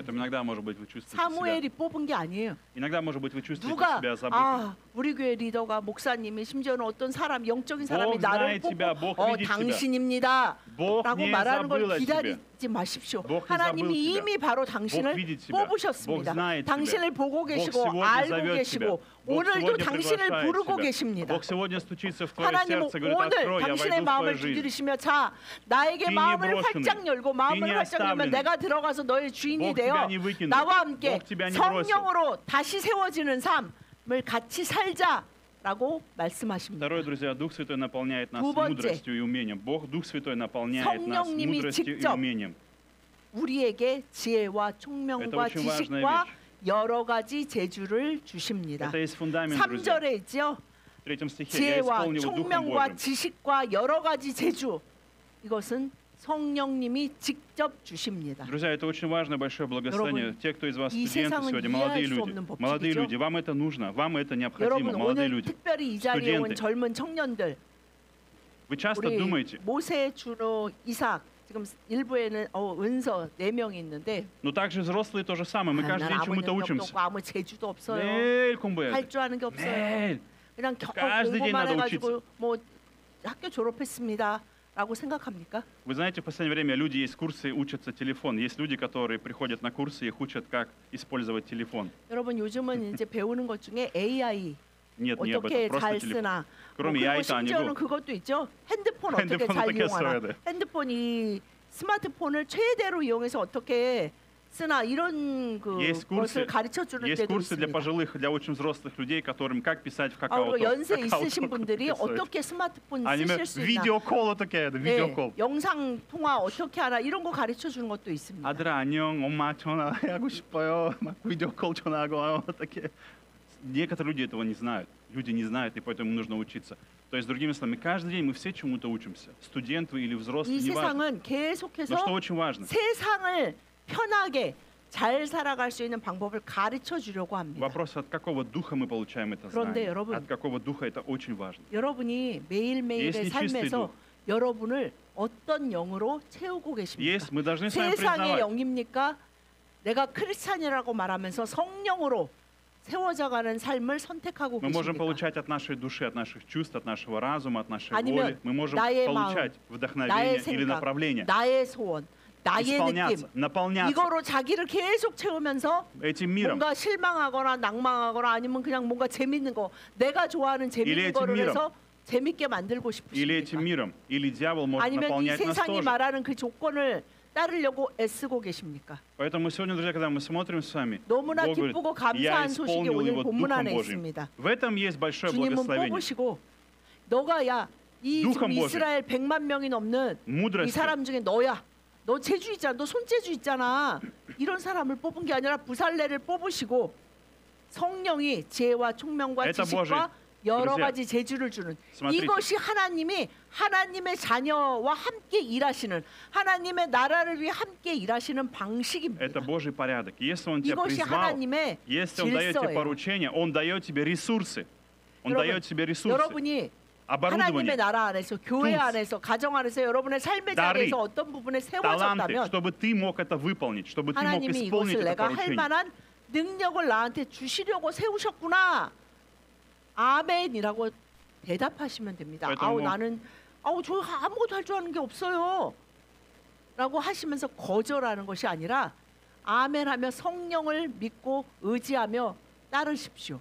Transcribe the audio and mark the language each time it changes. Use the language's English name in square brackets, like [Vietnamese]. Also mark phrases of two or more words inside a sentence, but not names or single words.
[Russian] Поэтому иногда, может быть, вы чувствуете себя... [Korean] 사무엘이 뽑은 게 아니에요. [Russian] Иногда, может быть, вы чувствуете [Korean] 누가 [Russian] себя забытым. [Korean] 우리 교회 리더가 목사님이 심지어는 어떤 사람 영적인 사람이 [Russian] Бог [Korean] 나를 [Russian] знает тебя, [Korean] 뽑고 [Russian] Бог видит тебя. [Korean] 당신입니다 [Russian] Бог [Korean] 라고 [Russian] не [Korean] 말하는 걸 [Russian] забыл о тебе. [Korean] 기다리지 마십시오. [Russian] Бог не [Korean] 하나님이 [Russian] забыл тебя. [Korean] 이미 바로 [Russian] Бог [Korean] 당신을 [Russian] видит тебя. [Korean] 뽑으셨습니다. [Russian] Бог знает тебя. [Korean] 당신을 보고 [Russian] Бог [Korean] 계시고 [Russian] сегодня [Korean] 알고 [Russian] зовет [Korean] 계시고 [Russian] тебя. Бог [Korean] 오늘도 [Russian] сегодня [Korean] 당신을 [Russian] приглашает [Korean] 부르고 [Russian] тебя. [Korean] 계십니다. [Russian] Бог сегодня стучится в твое [Korean] 하나님은 [Russian] сердце, говорит, [Korean] 오늘 [Russian] открой, я [Korean] 당신의 [Russian] войду в [Korean] 마음을 [Russian] твою жизнь. [Korean] 두드리시며 자 나에게 [Russian] Ты не [Korean] 마음을 [Russian] брошенный. [Korean] 활짝 열고 마음을 [Russian] Ты не [Korean] 활짝 열면 [Russian] оставленный. [Korean] 내가 들어가서 너의 주인이 [Russian] Бог [Korean] 되어 [Russian] тебя не выкинул. [Korean] 나와 함께 [Russian] Бог тебя не бросил. [Korean] 성령으로 다시 세워지는 삶을 같이 살자라고 말씀하십니다. [Russian] Второе, друзья, Дух Святой наполняет нас [Korean] 두 번째. [Russian] мудростью и умением. Бог, Дух Святой наполняет нас [Korean] 성령님이 [Russian] мудростью и [Korean] 직접 [Russian] умением. [Korean] 우리에게 지혜와 [Russian] Это [Korean] 총명과 [Russian] очень важная [Korean] 지식과 [Russian] вещь. [Korean] 여러 가지 재주를 주십니다. [Russian] Это есть фундамент, друзья. [Korean] 3절에 있죠. [Russian] В 3 стихе, я [Korean] 지혜와 [Russian] исполнил Духом [Korean] 총명과 [Russian] Божьим. [Korean] 지식과 여러 가지 재주. 이것은 성령님이 직접 주십니다. [Russian] Друзья, это очень важное большое благословение. [Korean] 여러분, [Russian] Те, кто из вас [Korean] 이 [Russian] студенты [Korean] 세상은 [Russian] сегодня, [Korean] 이해할 수 없는 법칙이죠. [Russian] молодые люди, вам это нужно, вам это необходимо, [Korean] 여러분 [Russian] молодые [Korean] 오늘 [Russian] люди. [Korean] 특별히 이 자리에 온 스튜던트. 젊은 청년들 [Russian] Вы часто [Korean] 우리 [Russian] думаете, [Korean] 모세, 준호, 이삭 지금 일부에는 은서 4명이 있는데 [Russian] но также взрослые то же самое, мы каждый [Korean] 난 [Russian] день [Korean] 아무 [Russian] чему-то [Korean] 능력도 [Russian] учимся. [Korean] 없고 아무 재주도 없어요. 매일 공부해야 할 돼. 줄 아는 게 없어요. 매일. 그냥 [Russian] каждый день [Korean] 공부만 [Russian] надо [Korean] 해가지고 뭐 학교 졸업했습니다라고 생각합니까? [Russian] Вы знаете, в последнее время люди есть курсы, учатся телефон. Есть люди, которые приходят на курсы, их учат, как использовать телефон. [Korean] 여러분 요즘은 이제 배우는 것 중에 AI [Russian] Нет, не об [Korean] 어떻게 [Russian] этом. Просто [Korean] 잘 [Russian] телефон. [Korean] 쓰나. 그러면 그리고 야이도 아니고. 심지어는 그것도 있죠. 핸드폰 어떻게 핸드폰 잘 어떻게 써야 이용하나. 돼. 핸드폰 이 스마트폰을 최대로 이용해서 어떻게 쓰나 이런 [Russian] Есть [Korean] 것을 [Russian] курсы, [Korean] 가르쳐 주는 [Russian] есть [Korean] 데도 [Russian] курсы для [Korean] 있습니다. [Russian] пожилых, для очень взрослых людей, которым как писать в [Korean] 그리고 [Russian] какао-ток. [Korean] 연세 [Russian] Какао-ток [Korean] 있으신 분들이 어떻게 써야 돼. 어떻게 스마트폰 아니면 쓰실 수 있나. видеокол 어떻게 해야 돼. 네, [Russian] видеокол. [Korean] 영상 통화 어떻게 하나 이런 거 가르쳐 주는 것도 있습니다. 아들아 안녕, 엄마 전화하고 싶어요. 막 видеокол 전화하고 어떻게. [Russian] Некоторые люди этого не знают. Люди не знают, и поэтому нужно учиться. То есть, другими словами, каждый день мы все чему-то учимся. Студент вы или взрослый, [Korean] 이 [Russian] неважно. [Korean] 세상은 [Russian] Но что [Korean] 계속해서 [Russian] очень важно, [Korean] 세상을 편하게 잘 살아갈 수 있는 방법을 가르쳐 주려고 합니다. [Russian] вопрос, от какого духа мы получаем это [Korean] 그런데 [Russian] знание. [Korean] 여러분, [Russian] От какого духа это очень важно. [Korean] 여러분이 매일매일의 [Russian] Есть нечистый [Korean] 삶에서 [Russian] дух. [Korean] 여러분을 어떤 영으로 채우고 계십니까? [Russian] Есть, мы должны с вами [Korean] 세상의 [Russian] признавать. [Korean] 영입니까? 내가 크리스찬이라고 말하면서 성령으로 세워져가는 삶을 선택하고 [Russian] Мы можем [Korean] 계십니까? [Russian] получать от нашей души, от наших чувств, от нашего разума, от нашей [Korean] 아니면 [Russian] воли. Мы можем [Korean] 나의 [Russian] получать [Korean] 마음, [Russian] вдохновение [Korean] 나의 [Russian] или [Korean] 생각, [Russian] направление. [Korean] 나의 소원, 나의 느낌 [Russian] Исполняться, наполняться [Korean] 이거로 자기를 계속 채우면서 [Russian] этим миром. [Korean] 뭔가 실망하거나 낭망하거나 아니면 그냥 뭔가 재밌는 거 내가 좋아하는 [Russian] Или [Korean] 재밌는 [Russian] этим [Korean] 거를 [Russian] миром. [Korean] 해서 재밌게 만들고 [Russian] Или этим [Korean] 싶으십니까? [Russian] миром. Или дьявол может [Korean] 아니면 이 [Russian] наполнять нас [Korean] 세상이 [Russian] тоже. [Korean] 말하는 그 조건을 따르려고 애쓰고 계십니까? [Russian] Поэтому сегодня, друзья, когда мы смотрим с вами, [Korean] 너무나 [Russian] Бог говорит, [Korean] 기쁘고 [Russian] я [Korean] 감사한 소식이 [Russian] исполнил [Korean] 오늘 [Russian] его [Korean] 본문 [Russian] Духом [Korean] 안에 [Russian] Божьим. [Korean] 있습니다. [Russian] В этом есть большое [Korean] 주님은 [Russian] благословение. [Korean] 뽑으시고 너가 이 [Russian] Духом [Korean] 지금 [Russian] Божьим. [Korean] 이스라엘 100만 명이 넘는 이 [Russian] Мудростью. [Korean] 사람 중에 너야. 너 재주 있잖아. 너 손재주 있잖아. 이런 사람을 뽑은 게 아니라 부살레를 뽑으시고 성령이 지혜와 총명과 [Russian] Это [Korean] 지식과 [Russian] Божий. [Korean] 여러 [Russian] Друзья, [Korean] 가지 재주를 주는 [Russian] смотрите. [Korean] 이것이 하나님이 하나님의 자녀와 함께 일하시는 하나님의 나라를 위해 함께 일하시는 방식입니다. [Russian] Это Божий порядок. Если Он тебя [Korean] 이것이 [Russian] призвал, [Korean] 하나님의 [Russian] если Он дает тебе [Korean] 질서예요. [Russian] поручение, Он дает тебе ресурсы. Он [Korean] 여러분, [Russian] дает тебе ресурсы, [Korean] 여러분이 [Russian] оборудование, [Korean] 하나님의 나라 안에서 교회 [Russian] tools, [Korean] 안에서 가정 안에서 여러분의 삶의 [Russian] дары, [Korean] 자리에서 어떤 부분에 [Russian] таланты, [Korean] 세워졌다면 [Russian] чтобы ты мог это выполнить, чтобы ты мог [Korean] 하나님이 [Russian] исполнить [Korean] 이것을 [Russian] это [Korean] 내가 할 [Russian] поручение. [Korean] 만한 능력을 나한테 주시려고 세우셨구나. 아멘이라고 대답하시면 됩니다. 그래도 저 아무것도 할 줄 아는 게 없어요. 라고 하시면서 거절하는 것이 아니라 아멘하며 성령을 믿고 의지하며 따르십시오.